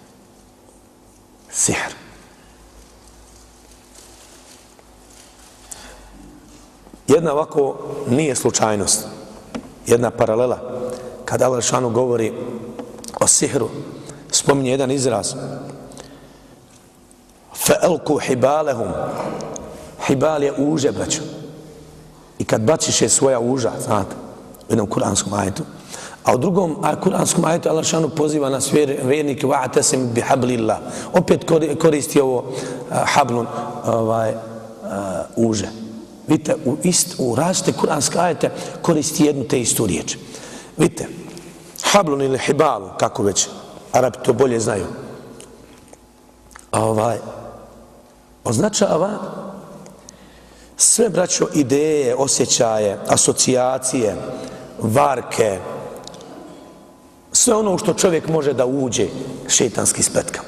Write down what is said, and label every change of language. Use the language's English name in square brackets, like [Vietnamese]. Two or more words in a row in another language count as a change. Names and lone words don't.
[Bosnian] Sihr. Jedna ovako nije slučajnost, jedna paralela. Kada Allah šanu govori o sihru, spominje jedan izraz. [Arabic] فَأَلْقُوا حِبَالَهُمْ. [Bosnian] Hibal je uže, braćo. I kad baciš je svoja uža, znate, u jednom kuranskom ajetu. A u drugom kuranskom ajetu Allah šanu poziva nas vjernike [Arabic] وَعَتَسِمْ بِحَبْلِ اللَّهِ. [Bosnian] Opet koristi ovo hablun, uže. Vidite, u različite kuranske ajete koristi jednu te istu riječ. Vidite, hablun ili hibalu, kako već, Arabi to bolje znaju, označava sve, braćo, ideje, osjećaje, asocijacije, varke, sve ono što čovjek može da uđe šejtanski spletkama.